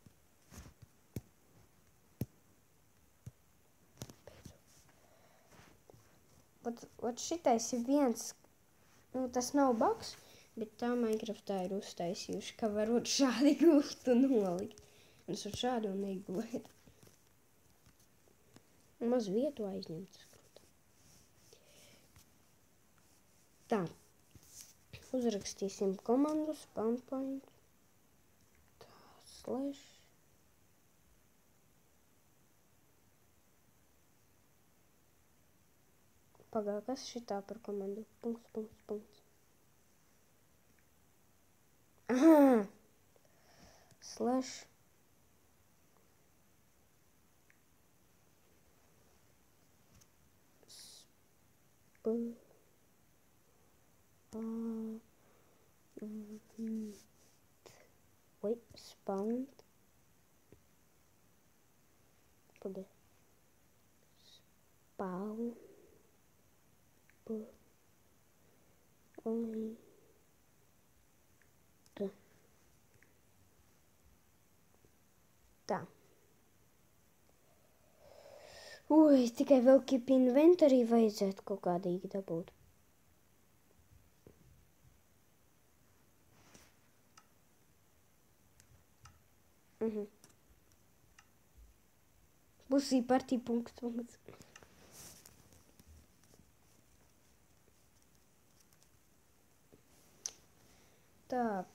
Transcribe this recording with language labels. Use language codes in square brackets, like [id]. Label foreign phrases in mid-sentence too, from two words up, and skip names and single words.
[lv] Ot šitais ir viens, nu tas nav bugs, bet tā Minecraftā ir uztaisījuši, ka varot šādi gult un nolikt. Un es šādi un negulēt. Un maz vietu aizņemt. Tā. Uzrakstīsim komandu [en] spawn point. [lv] Tā, slash. Pagā, kas šitā par komandu? Punkts. Aha! [en] Slash. Wait, spawn. [lv] Pagā. Spawn. Tā. Ui, tikai vēl [en] keep inventory [lv] vajadzētu kaut kādīgi dabūt. Būs īpartī punkts. Tā.